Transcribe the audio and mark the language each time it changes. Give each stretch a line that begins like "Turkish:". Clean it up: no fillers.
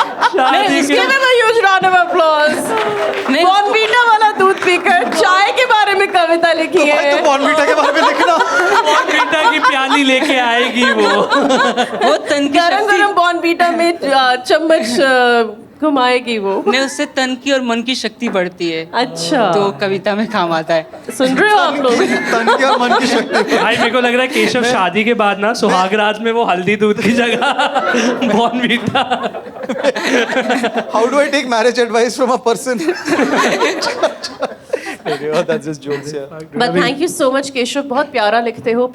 English: Give him a huge round of applause.
Hindi: नहीं, Bournvita वाला दूध पीकर चाय के बारे में कविता लिखी भाई है। तो बॉर्नवीटा के बारे में लिखना। बॉर्नवीटा की प्याली लेके आएगी वो। वो तन की गरम शक्ति, गरम बॉर्नवीटा में चम्मच घुमाएगी वो। नहीं, उससे तन की और मन की शक्ति बढ़ती है। अच्छा, तो कविता में काम आता है। सुन रहे हो आप लोग? तन की और मन की शक्ति। भाई मेरे को लग रहा है केशव शादी के बाद ना सुहाग रात में वो हल्दी दूध की जगह Bournvita.
English: How do I take marriage advice from a person? That's just jokes, yeah. But thank you so much Keshav,
Hindi: बहुत प्यारा लिखते हो।